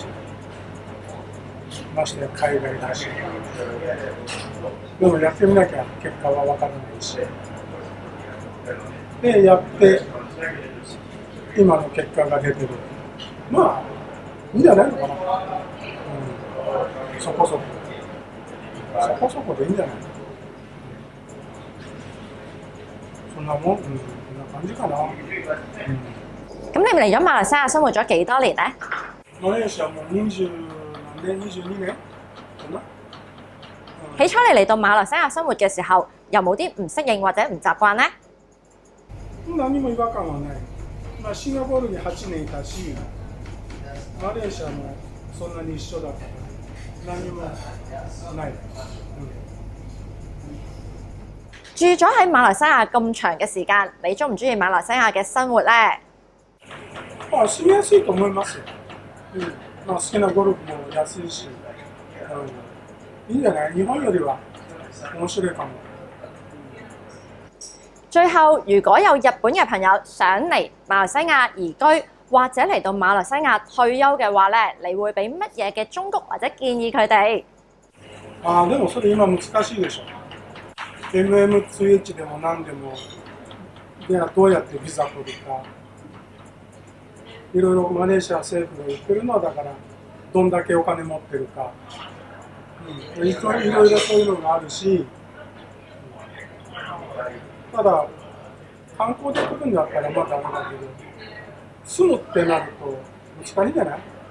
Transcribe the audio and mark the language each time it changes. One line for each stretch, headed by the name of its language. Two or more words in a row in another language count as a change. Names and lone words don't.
Japanese: ましてや海外だし、でもやってみなきゃ結果は分からないし、でやって今の結果が出てる、まあいいんじゃないのかな、そこそこでいいんじゃないの、そんなもん、そんな感じかな。
Cantonese: 咁你嚟咗馬來西亞生活咗幾多年咧？
Japanese: マレーシアも22年かな。
Cantonese: 起初你嚟到馬來西亞生活嘅時候，有冇啲唔適應或者唔習慣呢？
Japanese: 何も違和感はない。シンガポールに8年いたし、マレーシアもそんなに一緒だったから何もない。
Cantonese: 住咗喺馬來西亞咁長嘅時間，你中唔中意馬來西亞嘅生活呢？
Japanese: 住みやすいと思いますよ。好きなゴルフも安いし、いいんじゃない？日本よりは面白いかも。
Cantonese: 最後，如果有日本嘅朋友想嚟馬來西亞移居，或者嚟到馬來西亞退休嘅話咧，你會俾乜嘢嘅忠告或者建議佢哋？
Japanese: ああ、でもそれ今難しいでしょ。MM2H でも何でも、でどうやってビザ取るか。いろいろマレーシア政府が言ってるのはだからどんだけお金持ってるか、いろいろそういうのがあるし、ただ観光で来るんだったらまあダメだけど、住むってなると難しいんじゃない？